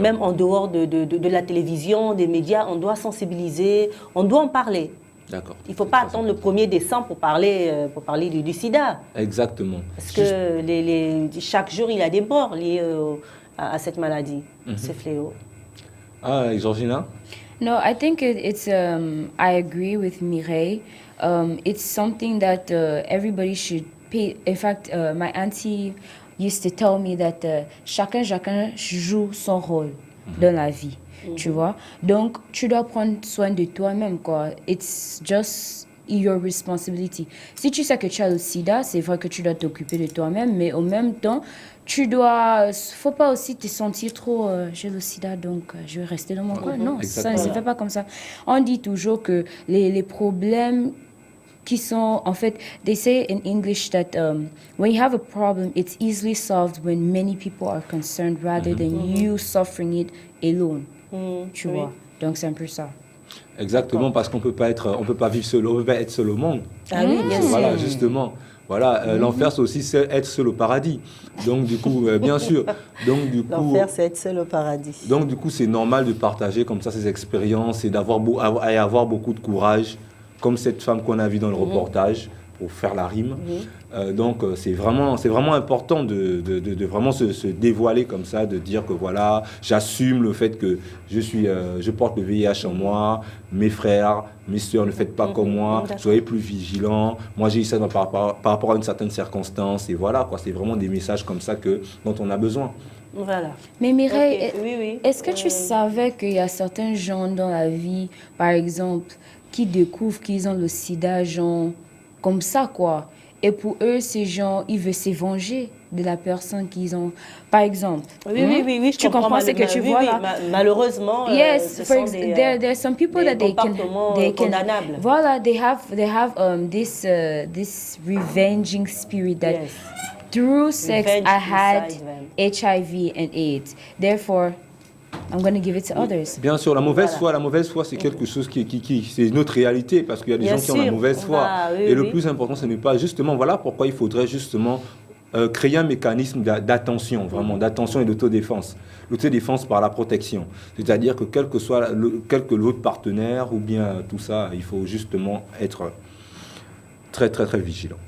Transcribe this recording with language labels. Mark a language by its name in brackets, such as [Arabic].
[French] Même en dehors de la télévision, des médias, on doit sensibiliser, on doit en parler. D'accord. Il ne faut pas attendre le 1er décembre pour parler du sida. Exactement. Parce que chaque jour, il y a des morts liés à cette maladie, ce fléau. Ah, Georgina? [English] No, I think it's I agree with Mireille. It's something that everybody should pay. In fact, my auntie used to tell me that [French] chacun joue son rôle dans la vie. tu vois. Donc, tu dois prendre soin de toi-même, quoi. [English] It's just your responsibility. [French] Si tu sais que tu as le sida, c'est vrai que tu dois t'occuper de toi-même, mais en même temps, faut pas aussi te sentir trop, j'ai le sida, donc je vais rester dans mon coin. Non, ça ne se fait pas comme ça. On dit toujours que les problèmes qui sont, en fait, [English] they say in English that when you have a problem, it's easily solved when many people are concerned rather than you suffering it alone. [French] Tu vois. Donc c'est un peu ça. Exactement, parce qu'on peut pas vivre seul, on peut pas être seul au monde. Ah oui, bien sûr. Voilà, justement. Voilà, l'enfer, c'est aussi être seul au paradis. Donc, du coup, bien sûr. Donc, du coup, l'enfer, c'est être seul au paradis. Donc, du coup, c'est normal de partager comme ça ces expériences et avoir beaucoup de courage, comme cette femme qu'on a vue dans le reportage, pour faire la rime. Donc, c'est vraiment important de vraiment se dévoiler comme ça, de dire que voilà, j'assume le fait que je porte le VIH en moi, mes frères, mes soeurs, ne faites pas comme moi, soyez plus vigilants. Moi, j'ai eu ça par rapport à une certaine circonstance. Et voilà, quoi, c'est vraiment des messages comme ça dont on a besoin. Voilà. Mais Mireille, oui. Est-ce que tu savais qu'il y a certains gens dans la vie, par exemple, qui découvrent qu'ils ont le sida, genre, comme ça, quoi. Et pour eux, ces gens, ils veulent se venger de la personne qu'ils ont. Par exemple. Oui, je tu comprends ce que tu vois là. Malheureusement, [English] yes, [French] ce sont [English] there are some people that they can [French] condamnables. [English] Voilà, they have this revenging spirit that through sex I had HIV and AIDS. Therefore, I'm going to give it to others. [French] Bien sûr, la mauvaise foi, c'est quelque chose c'est une autre réalité, parce qu'il y a des gens qui ont la mauvaise foi. Le plus important, ce n'est pas justement, voilà pourquoi il faudrait justement créer un mécanisme d'attention, vraiment, d'attention et d'autodéfense. L'autodéfense par la protection. C'est-à-dire que quel que l'autre partenaire ou bien tout ça, il faut justement être très, très, très vigilant.